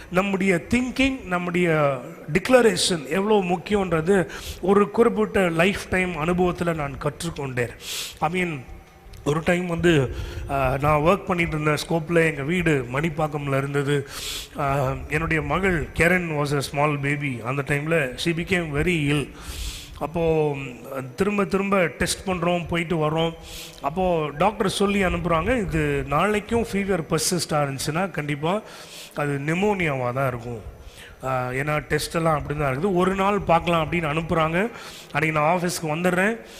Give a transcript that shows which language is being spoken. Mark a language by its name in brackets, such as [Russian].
[Tamil] நம்முடைய திங்கிங், நம்முடைய டிக்ளரேஷன் எவ்வளோ முக்கியன்றது ஒரு குறிப்பிட்ட லைஃப் டைம் அனுபவத்தில் நான் கற்றுக்கொண்டேன். [English] I mean, [Tamil] ஒரு டைம் நான் ஒர்க் பண்ணிட்டு இருந்த ஸ்கோப்பில் எங்கள் வீடு மணிப்பாக்கமில் இருந்தது. என்னுடைய மகள் [English] Karen was a small baby. [Tamil] அந்த டைமில் [English] she became very ill. [Tamil] அப்போது திரும்ப டெஸ்ட் பண்ணுறோம், போயிட்டு வரோம். அப்போது டாக்டர் சொல்லி அனுப்புகிறாங்க, இது நாளைக்கும் ஃபீவர் பர்சிஸ்டாக இருந்துச்சுன்னா கண்டிப்பாக அது நிமோனியாவாக தான் இருக்கும். ஏன்னா டெஸ்ட்டெல்லாம் அப்படி தான் இருக்குது, ஒரு நாள் பார்க்கலாம் அப்படின்னு அனுப்புகிறாங்க. அன்றைக்கி நான் ஆஃபீஸ்க்கு வந்துடுறேன்.